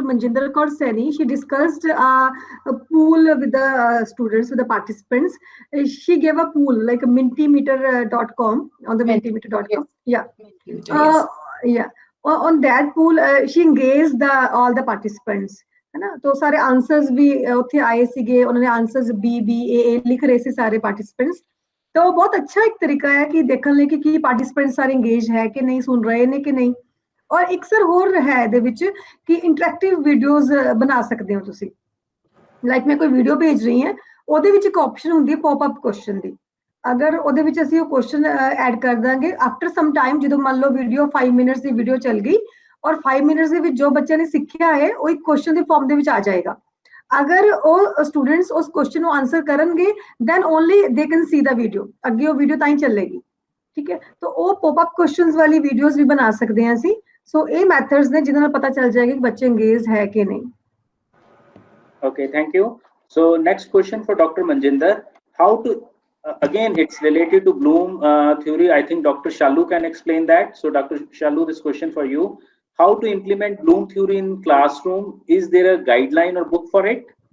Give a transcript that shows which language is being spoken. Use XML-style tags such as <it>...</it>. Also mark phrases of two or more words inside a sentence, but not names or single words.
<en>Manjinder Kaur Saini, she discussed a pool with the students, with the participants. She gave a pool like a mentimeter.com on the mentimeter.com. Yeah. On that pool, she engaged all the participants.</en> <hi>है ना, तो सारे आंसर्स भी</hi> <pa>ਉੱਥੇ ਆਏ ਸੀਗੇ,</pa> <hi>उन्होंने आंसर्स BA लिख रहे थे सारे पार्टिसिपेंट्स। तो बहुत अच्छा एक तरीका है कि देखने</hi> <pa>ਲਈ ਕਿ ਪਾਰਟਿਸਪੈਂਟ ਸਾਰੇ ਇੰਗੇਜ ਹੈ ਕਿ ਨਹੀਂ, ਸੁਣ ਰਹੇ ਨੇ ਕਿ ਨਹੀਂ। ਔਰ ਇੱਕ ਸਰ ਹੋਰ ਹੈ ਇਹਦੇ ਵਿੱਚ ਕਿ</pa> <en>interactive videos</en> <pa>ਬਣਾ ਸਕਦੇ ਹੋ ਤੁਸੀਂ। ਲਾਈਕ ਮੈਂ ਕੋਈ ਵੀਡੀਓ ਭੇਜ ਰਹੀ ਹਾਂ, ਉਹਦੇ ਵਿੱਚ ਇੱਕ ਆਪਸ਼ਨ ਹੁੰਦੀ ਹੈ</pa> <en>pop up question</en> <pa>ਦੀ। ਅਗਰ ਉਹਦੇ ਵਿੱਚ ਅਸੀਂ ਉਹ ਕੁਐਸਚਨ ਐਡ ਕਰ ਦਾਂਗੇ</pa> <en>after some time,</en> <pa>ਜਦੋਂ ਮੰਨ ਲਓ ਵੀਡੀਓ 5 ਮਿੰਟਸ ਦੀ ਵੀਡੀਓ ਚੱਲ ਗਈ ਔਰ 5 ਮਿੰਟਸ ਦੇ ਵਿੱਚ ਜੋ ਬੱਚਿਆਂ ਨੇ ਸਿੱਖਿਆ ਹੈ ਉਹ ਇੱਕ ਕੁਐਸਚਨ ਦੇ ਫਾਰਮ ਦੇ ਵਿੱਚ ਆ ਜਾਏਗਾ। ਅਗਰ ਉਹ ਸਟੂਡੈਂਟਸ ਉਸ ਕੁਐਸਚਨ ਨੂੰ ਆਨਸਰ ਕਰਨਗੇ</pa> <en>then only they can see the video,</en> <pa>ਅੱਗੇ ਉਹ ਵੀਡੀਓ ਤਾਂ ਹੀ ਚੱਲੇਗੀ। ਠੀਕ ਹੈ, ਤਾਂ ਉਹ</pa> <en>pop up questions</en> <pa>ਵਾਲੀ ਵੀਡੀਓਜ਼ ਵੀ ਬਣਾ ਸਕਦੇ ਹਾਂ ਅਸੀਂ। ਸੋ ਇਹ ਮੈਥਡਸ ਨੇ ਜਿਹਦੇ ਨਾਲ ਪਤਾ ਚੱਲ ਜਾਏਗਾ ਕਿ ਬੱਚੇ ਇੰਗੇਜ ਹੈ ਕਿ ਨਹੀਂ।</pa> <en>Okay, thank you. So next question for Dr. Manjinder. How to, again, it's related to Bloom theory. I think Dr. Shalu can explain that. So Dr. Shalu, this question for you. How to implement Bloom theory in classroom? Is there a guideline or book for it?</en>